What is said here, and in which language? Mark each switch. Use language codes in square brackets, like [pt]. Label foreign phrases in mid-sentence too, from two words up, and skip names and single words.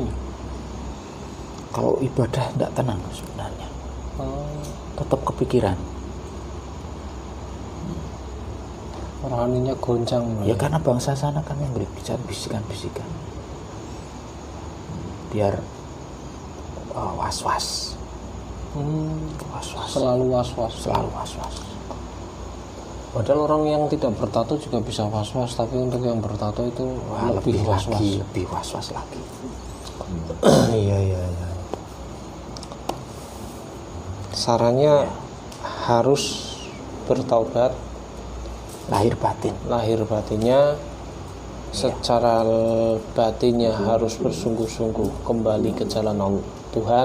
[id] kalau ibadah enggak tenang sebenarnya. Tetap kepikiran. Rohaninya goncang. Ya karena bangsa sana kan yang bicara bisikan-bisikan. biar was-was. Was-was. Selalu was-was. Selalu was-was. Padahal orang yang tidak bertato juga bisa was-was, tapi untuk yang bertato itu lebih was-was. Lebih was-was lagi. Iya. Sarannya harus bertaubat Lahir batin. lahir batinnya, secara batinnya harus bersungguh-sungguh kembali ke jalan Tuhan,